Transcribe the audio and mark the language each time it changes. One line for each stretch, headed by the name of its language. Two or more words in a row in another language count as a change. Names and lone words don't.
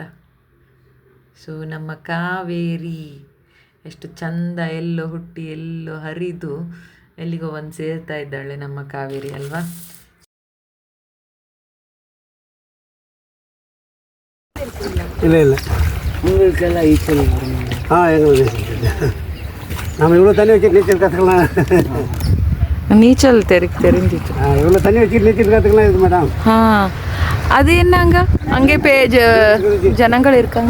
Kannada: ಸೊ ನಮ್ಮ ಕಾವೇರಿ ಎಷ್ಟು ಚಂದ, ಎಲ್ಲೋ ಹುಟ್ಟಿ ಎಲ್ಲೋ ಹರಿದು ಎಲ್ಲಿಗೋ ಒಂದು ಸೇರ್ತಾ ಇದ್ದಾಳೆ ನಮ್ಮ ಕಾವೇರಿ ಅಲ್ವಾ. ಇಲ್ಲ
Tamil: உங்களுக்கெல்லாம் ஈக்குவல் வரும். நம்ம இவ்வளோ தண்ணி வச்சு நீச்சல் கற்றுக்கலாம். நீச்சல் தெரிஞ்சிச்சு. இவ்வளோ தண்ணி வச்சு நீச்சல் கற்றுக்கலாம் இது மேடம். அது என்னங்க அங்கே ஜனங்கள் இருக்காங்க.